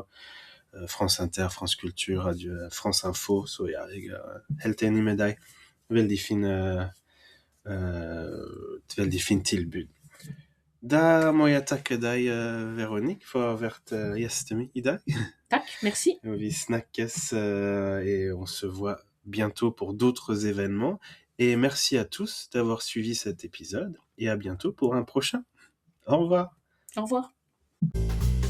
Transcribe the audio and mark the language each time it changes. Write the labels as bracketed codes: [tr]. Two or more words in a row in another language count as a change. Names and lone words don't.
[no] France Inter, Fransk Kultur, Radio France Info, så ja, jeg er helt enig med deg. Veldig fin, et veldig fint tilbud. Da må jeg takke deg, Véronique, for å ha vært gjesten min i dag. Takk, merci. Vi snakkes [fr] et on se voit bientôt pour d'autres événements. Et merci à tous d'avoir suivi cet épisode et à bientôt pour un prochain. Au revoir. Au revoir.